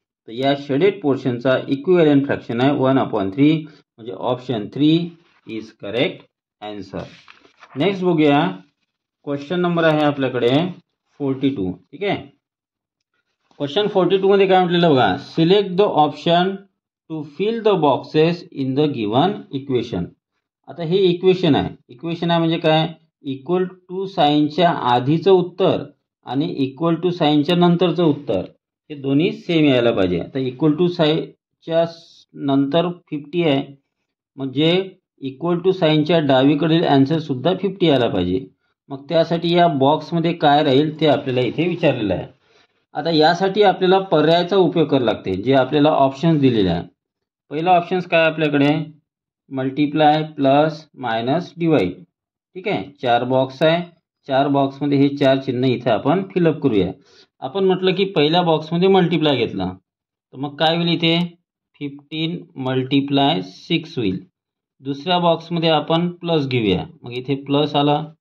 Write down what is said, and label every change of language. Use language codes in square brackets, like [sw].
[mr] तर या shaded पोर्शनचा equivalent fraction आहे 1/3, म्हणजे [en] Option 3 is correct answer. [mr] Next बघूया. क्वेश्चन नंबर आहे आपल्याकडे 42. ठीक आहे. क्वेश्चन 42 मध्ये काय म्हटलेलं बघा? [en] Select the option to fill the boxes in the given equation. [mr] आता हे इक्वेशन आहे. इक्वेशन आहे म्हणजे काय? इक्वल टू साईनच्या आधीचं उत्तर आणि इक्वल टू साईनच्या नंतरचं उत्तर हे दोन्ही सेम यायला पाहिजे. आता इक्वल टू साईनच्या नंतर 50 आहे, म्हणजे इक्वल टू साईनच्या डावीकडील आन्सर सुद्धा 50 यायला पाहिजे. मग त्यासाठी या बॉक्समध्ये काय राहील ते आपल्याला इथे विचारलेलं आहे. आता यासाठी आपल्याला पर्यायाचा उपयोग करावा लागते, जे आपल्याला ऑप्शन्स दिलेले आहे. पहिला ऑप्शन्स काय आपल्याकडे? [en] Multiply plus minus divide. [mr] ठीक आहे. 4 बॉक्स आहे. 4 बॉक्समध्ये हे 4 चिन्ह इथे आपण फिलअप करूया. आपण म्हटलं की पहिल्या बॉक्समध्ये मल्टिप्लाय घेतला तर मग काय होईल? इथे 15 × 6 होईल. दुसऱ्या बॉक्समध्ये आपण प्लस घेऊया. मग इथे प्लस आला.